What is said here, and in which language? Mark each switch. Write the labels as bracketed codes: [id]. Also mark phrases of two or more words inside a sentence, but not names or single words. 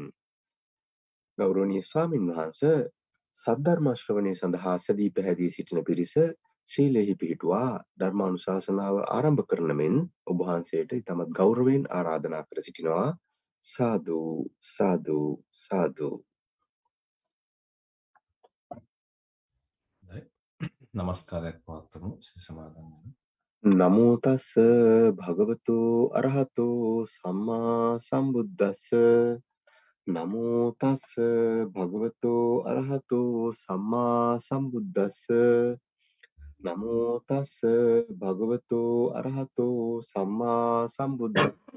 [si] ගෞරවනීය ස්වාමින් වහන්සේ සද්ධර්ම ශ්‍රවණය සඳහා සැදී පැහැදී සිටින පිරිස ශීලයෙහි පිහිටුවා ධර්මානුශාසනාව ආරම්භ කරන මෙන් ඔබ වහන්සේට ඉතාමත් ගෞරවයෙන් ආරාධනා කර සිටිනවා. සාදු සාදු සාදු. නමස්කාරයක් පවත්වමු සිත සමාදන් වෙමු. [pi] නමෝ තස්ස භගවතු අරහතෝ සම්මා සම්බුද්දස්ස. නමෝ තස්ස භගවතු අරහතෝ සම්මා සම්බුද්දස්ස. නමෝ තස්ස භගවතු අරහතෝ සම්මා සම්බුද්දස්ස.